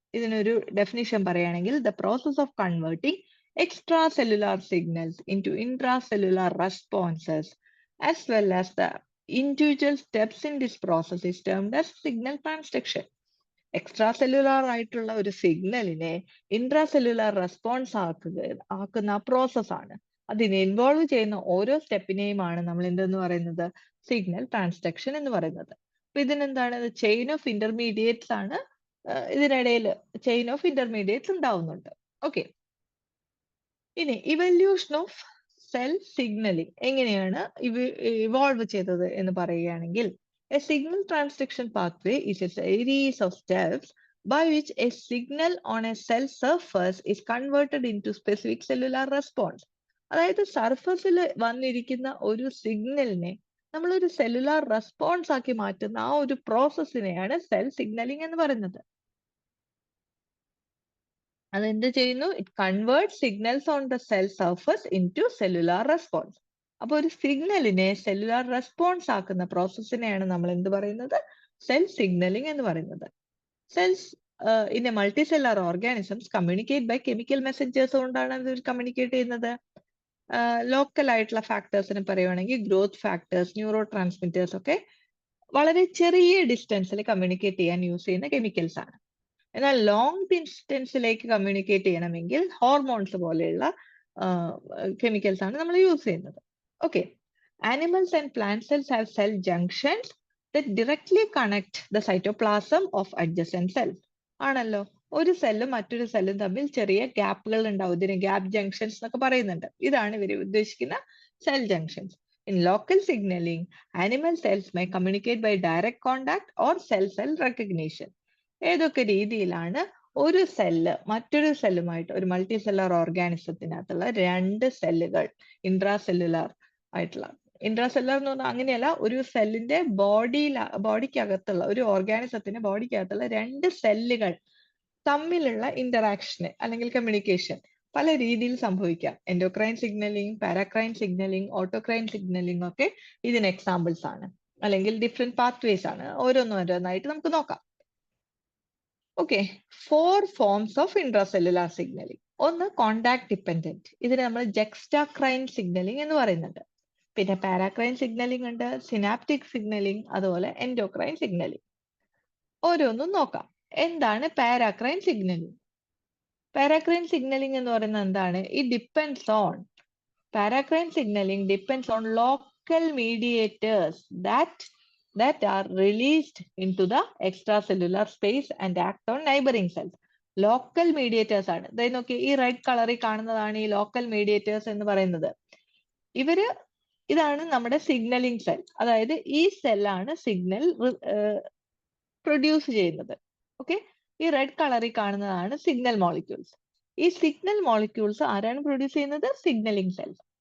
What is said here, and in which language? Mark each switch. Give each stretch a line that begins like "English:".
Malayalam: ഇതിനൊരു ഡെഫിനിഷൻ പറയുകയാണെങ്കിൽ,
English: The process of converting extracellular signals into intracellular responses as well as the individual steps in this process is termed as signal transduction.
Malayalam: Extra ആയിട്ടുള്ള ഒരു സിഗ്നലിനെ intracellular response ആക്കുന്ന പ്രോസസ്സാണ്. അതിനെ involve ചെയ്യുന്ന ഓരോ സ്റ്റെപ്പിനെയുമാണ് നമ്മൾ എന്തെന്ന് പറയുന്നത്? സിഗ്നൽ ട്രാൻസ്ഡക്ഷൻ എന്ന് പറയുന്നത്. അപ്പൊ ഇതിനെന്താണ്? ചെയിൻ ഓഫ് ഇന്റർമീഡിയറ്റ്സ് ആണ്. ഇതിനിടയിൽ ചെയിൻ ഓഫ് ഇന്റർമീഡിയറ്റ്സ് ഉണ്ടാവുന്നുണ്ട്. ഓക്കെ, ഇനി ഇവല്യൂഷൻ ഓഫ് സെൽ സിഗ്നലിംഗ് എങ്ങനെയാണ് ഇവോൾവ് ചെയ്തത് എന്ന് പറയുകയാണെങ്കിൽ,
English: a signal transduction pathway is a series of steps by which a signal on a cell surface is converted into specific cellular response.
Malayalam: അതായത് സർഫസിൽ വന്നിരിക്കുന്ന ഒരു സിഗ്നലിനെ നമ്മളൊരു സെല്ലുലാർ റെസ്പോൺസ് ആക്കി മാറ്റുന്ന ആ ഒരു പ്രോസസ്സിനെയാണ് സെൽ സിഗ്നലിംഗ് എന്ന് പറയുന്നത്. അതെന്ത് ചെയ്യുന്നു?
English: It convert signals on the cell surface into cellular response.
Malayalam: അപ്പൊ ഒരു സിഗ്നലിനെ സെല്ലുലാർ റെസ്പോൺസ് ആക്കുന്ന പ്രോസസ്സിനെയാണ് നമ്മൾ എന്ത് പറയുന്നത്? സെൽ സിഗ്നലിംഗ് എന്ന് പറയുന്നത്.
English: in a multicellular organisms communicate by chemical messengers
Malayalam: കൊണ്ടാണ് ഇത് കമ്മ്യൂണിക്കേറ്റ് ചെയ്യുന്നത്. ലോക്കൽ ആയിട്ടുള്ള ഫാക്ടേഴ്സിന് പറയുവാണെങ്കിൽ ഗ്രോത്ത് ഫാക്ടേഴ്സ്, ന്യൂറോ ട്രാൻസ്മിറ്റേഴ്സ് ഒക്കെ വളരെ ചെറിയ ഡിസ്റ്റൻസിൽ കമ്മ്യൂണിക്കേറ്റ് ചെയ്യാൻ യൂസ് ചെയ്യുന്ന കെമിക്കൽസ് ആണ്. എന്നാൽ ലോങ് ഡിസ്റ്റൻസിലേക്ക് കമ്മ്യൂണിക്കേറ്റ് ചെയ്യണമെങ്കിൽ ഹോർമോൺസ് പോലെയുള്ള കെമിക്കൽസ് ആണ് നമ്മൾ യൂസ് ചെയ്യുന്നത്.
English: Okay, animals and plant cells have cell junctions that directly connect the cytoplasm of adjacent cells.
Malayalam: ആണല്ലോ, ഒരു സെല്ലും മറ്റൊരു സെല്ലും തമ്മിൽ ചെറിയ ഗ്യാപ്പുകൾ ഉണ്ടാവും. ഇതിന് ഗ്യാപ്പ് ജംഗ്ഷൻസ് എന്നൊക്കെ പറയുന്നുണ്ട്. ഇതാണ് ഇവർ ഉദ്ദേശിക്കുന്ന cell junctions.
English: In local signaling, animal cells may communicate by direct contact or cell-cell recognition.
Malayalam: ഏതൊക്കെ രീതിയിലാണ് ഒരു സെല്ല് മറ്റൊരു സെല്ലുമായിട്ട്, ഒരു മൾട്ടി സെല്ലുലാർ ഓർഗാനിസത്തിനകത്തുള്ള രണ്ട് സെല്ലുകൾ ഇൻട്രാസെല്ലുലാർ ആയിട്ടുള്ള, ഇൻട്രാസെല്ലുലാർ എന്ന് പറഞ്ഞാൽ അങ്ങനെയല്ല, ഒരു സെല്ലിന്റെ ബോഡിക്കകത്തുള്ള, ഒരു ഓർഗാനിസത്തിന്റെ ബോഡിക്കകത്തുള്ള രണ്ട് സെല്ലുകൾ തമ്മിലുള്ള ഇന്ററാക്ഷൻ അല്ലെങ്കിൽ കമ്മ്യൂണിക്കേഷൻ പല രീതിയിൽ സംഭവിക്കാം. എൻഡോക്രൈൻ സിഗ്നലിംഗ്, പാരാക്രൈൻ സിഗ്നലിംഗ്, ഓട്ടോക്രൈൻ സിഗ്നലിംഗ് ഒക്കെ ഇതിന് എക്സാമ്പിൾസ് ആണ്, അല്ലെങ്കിൽ ഡിഫറെന്റ് പാത്വേസ് ആണ്. ഓരോന്നോരോന്നായിട്ട് നമുക്ക് നോക്കാം. Okay, 4 forms of intracellular signalling. ഒന്ന് കോണ്ടാക്ട് ഡിപ്പെൻഡന്റ്, ഇതിന് നമ്മൾ ജെക്സ്റ്റാക്രൈൻ സിഗ്നലിംഗ് എന്ന് പറയുന്നുണ്ട്. പിന്നെ പാരാക്രൈൻ സിഗ്നലിംഗ് ഉണ്ട്, സിനാപ്റ്റിക് സിഗ്നലിംഗ്, അതുപോലെ എൻഡോക്രൈൻ സിഗ്നലിംഗ്. ഓരോന്നും നോക്കാം. എന്താണ് പാരാക്രൈൻ സിഗ്നലിംഗ്? പാരാക്രൈൻ സിഗ്നലിംഗ് എന്ന് പറയുന്നത് എന്താണ്?
English: It depends on, paracrine signalling depends on local mediators that are released into the extracellular space and act on neighboring cells.
Malayalam: Local mediators ആണ്. അതായത് നോക്കി, ഈ റെഡ് കളറിൽ കാണുന്നതാണ് ഈ ലോക്കൽ മീഡിയേറ്റേഴ്സ് എന്ന് പറയുന്നത്. ഇതാണ് നമ്മുടെ സിഗ്നലിംഗ് സെൽ. അതായത് ഈ സെല്ലാണ് സിഗ്നൽ പ്രൊഡ്യൂസ് ചെയ്യുന്നത്. ഓക്കെ, ഈ റെഡ് കളറിൽ കാണുന്നതാണ് സിഗ്നൽ മോളിക്യൂൾസ്. ഈ സിഗ്നൽ മോളിക്യൂൾസ് ആരാണ് പ്രൊഡ്യൂസ് ചെയ്യുന്നത്? Signalling cells.